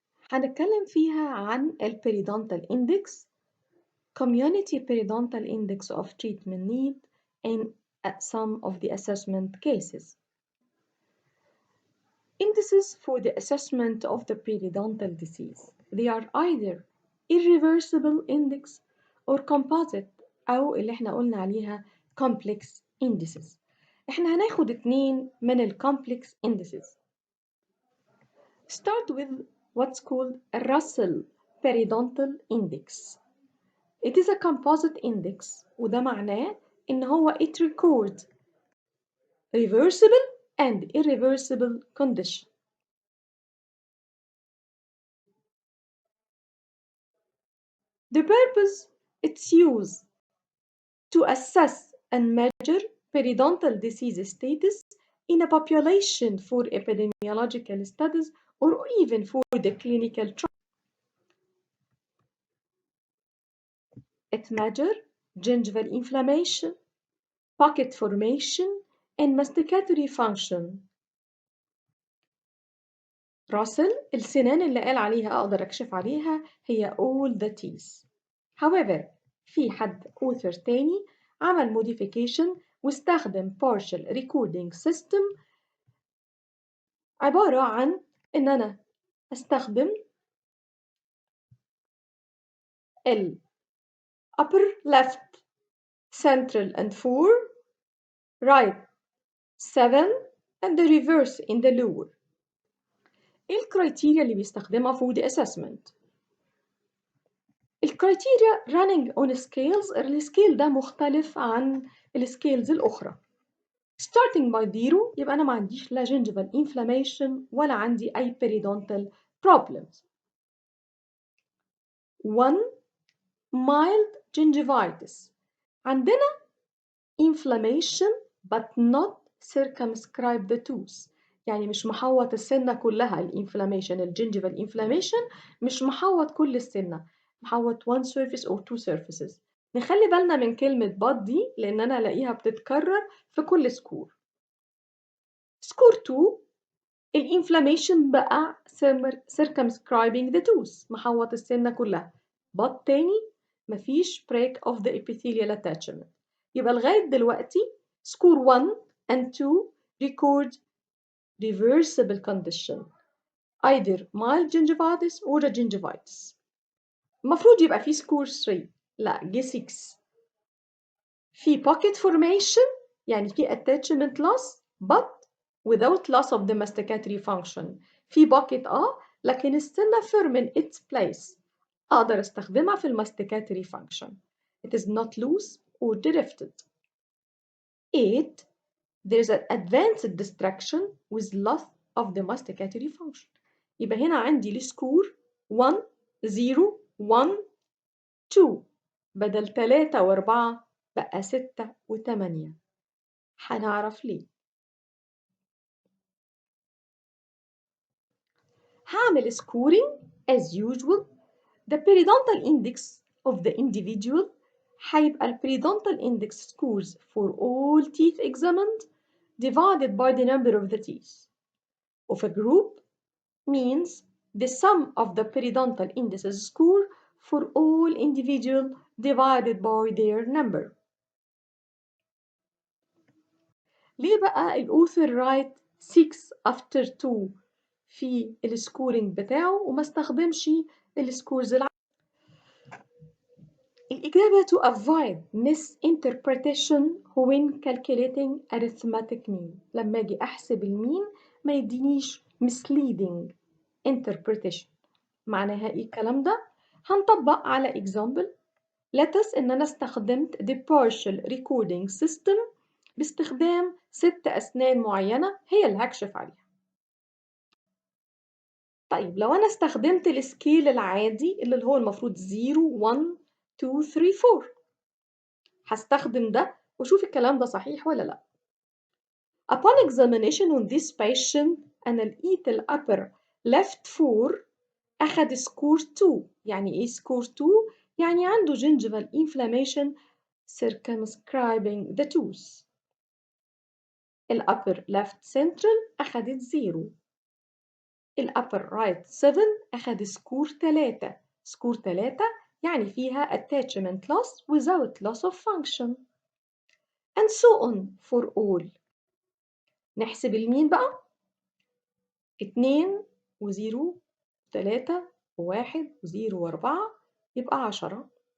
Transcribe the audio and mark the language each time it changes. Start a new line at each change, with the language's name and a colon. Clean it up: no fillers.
Arabic: هنتكلم فيها عن ال
English: Periodontal Index, Community Periodontal Index of Treatment Need, and some of the assessment cases. Indices for the assessment of the periodontal disease. They are either irreversible index or composite
Arabic: أو اللي احنا قلنا عليها
English: complex indices.
Arabic: احنا هناخد اتنين من ال complex indices.
English: Start with what's called a Russell Periodontal Index. It is a composite index
Arabic: وده معناه إن هو
English: it records reversible and irreversible condition. The purpose it's used to assess and measure periodontal disease status in a population for epidemiological studies or even for the clinical trial. It measures gingival inflammation, pocket formation, and masticatory function.
Arabic: Russell السنان اللي قال عليها أقدر أكشف عليها هي
English: all the teeth. However,
Arabic: في حد
English: author
Arabic: تاني عمل
English: modification واستخدم partial recording system
Arabic: عبارة عن إن أنا أستخدم ال
English: upper left central and 4 right 7 and the reverse in the lower.
Arabic: إيه الكرايتيريا اللي بيستخدمها
English: for the assessment؟
Arabic: الكرايتيريا
English: running on scales.
Arabic: السكيل ده مختلف عن السكيلز الأخرى.
English: starting by 0
Arabic: يبقى أنا ما عنديش لا gingival inflammation ولا عندي أي periodontal problems. 1 mild gingivitis عندنا inflammation
English: but not circumscribe the tooth،
Arabic: يعني مش محوط السنة كلها الانفلاميشن الجنجيفال انفلاميشن مش محوط كل السنة، محوط
English: one surface or two surfaces.
Arabic: نخلي بالنا من كلمة but دي لأن أنا ألاقيها بتتكرر في كل سكور. سكور 2 الانفلاميشن بقى
English: circumscribing the tooth
Arabic: محوط السنة كلها، but تاني مفيش
English: break of the epithelial attachment.
Arabic: يبقى لغاية دلوقتي
English: score 1 and 2 record reversible condition either mild gingivitis or a gingivitis.
Arabic: المفروض يبقى في score 3 لا جه 6. في pocket formation يعني في attachment loss
English: but without loss of the masticatory function.
Arabic: في pocket لكن السنة
English: firm in its place
Arabic: أقدر استخدمها في masticatory function.
English: It is not loose or drifted. 8 there is an advanced destruction with loss of the masticatory function.
Arabic: يبقى هنا عندي السكور 1 0 1 2 بدل 3 و4 بقى 6 و8. هنعرف ليه. هعمل
English: scoring as usual. The periodontal index of the individual
Arabic: هيبقى ال
English: periodontal index scores for all teeth examined divided by the number of the teeth of a group means the sum of the periodontal indices score for all individual divided by their number.
Arabic: ليه بقى الأوثر
English: write 6 after 2
Arabic: في السكورينج بتاعه وما استخدمش السكورز الإجابة
English: to avoid misinterpretation when calculating arithmetic mean.
Arabic: لما أجي أحسب المين ما يدينيش misleading interpretation. معناها إيه الكلام ده؟ هنطبق على example.
English: let us
Arabic: إن أنا استخدمت the partial recording system باستخدام 6 أسنان معينة هي اللي هكشف عليها. طيب لو أنا استخدمت السكيل العادي اللي هو المفروض 0 1 2 3 4 هستخدم ده وشوف الكلام ده صحيح ولا لا.
English: Upon examination on this patient
Arabic: أنا لقيت ال upper left 4 أخد سكور 2. يعني إيه سكور 2؟ يعني عنده gingival inflammation
English: circumscribing the tooth. الupper left central
Arabic: أخدت
English: 0.
Arabic: الupper right 7 أخد سكور 3. سكور 3 يعني فيها attachment loss
English: without loss of function. And so on for all.
Arabic: نحسب المين بقى؟ 2 و0 3 و1 و0 و4 يبقى 10.